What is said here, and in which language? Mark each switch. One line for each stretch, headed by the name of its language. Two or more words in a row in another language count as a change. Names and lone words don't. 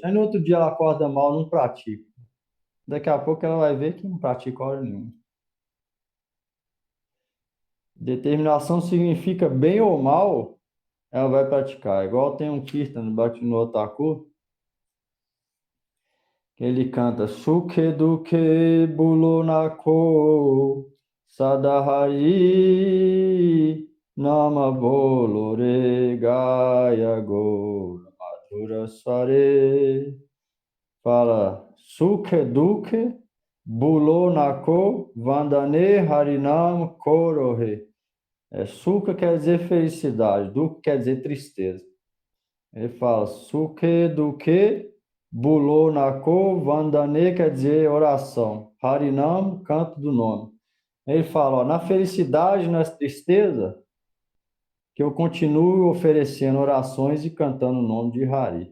Portuguese: Aí no outro dia ela acorda mal, não pratica. Daqui a pouco ela vai ver que não pratica hora nenhuma. Determinação significa bem ou mal, ela vai praticar. Igual tem um Kirtan no Bhaktivinoda Thakur, que ele canta
Bangla: সুখে দুঃখে ভুলোনাকো সদাহরি নাম বলরে গায় গো মধুর স্বরে. Fala সুখে দুঃখে ভুলোনাকো বন্দনে হরিনাম করহে.
Portuguese: Sukha quer dizer felicidade, Dukha quer dizer tristeza. Ele fala
Bangla: সুখে দুঃখে ভুলোনাকো বন্দনে
Portuguese: quer dizer oração. Harinam, canto do nome. Ele fala, ó, na felicidade, na tristeza, que eu continuo oferecendo orações e cantando o nome de Hari.